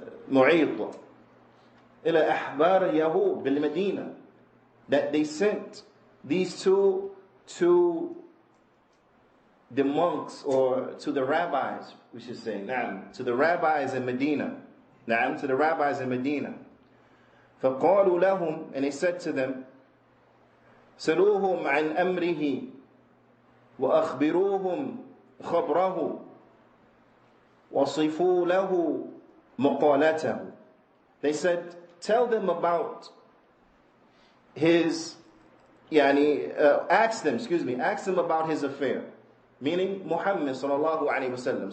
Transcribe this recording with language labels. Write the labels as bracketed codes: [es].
[ar] معيط إلى أحبار اليهود بالمدينة, [en] that they sent these two to the monks, or to the rabbis, we should say, نعم, to the rabbis in Medina, نعم, to the rabbis in Medina. [ar] فقالوا لهم, [en] and he said to them, [ar] سلوهم عن أمره وأخبروهم خبره وصفوا له مقالته. [en] They said, tell them about his, ask them about his affair, meaning Muhammad sallallahu alaihi wasallam.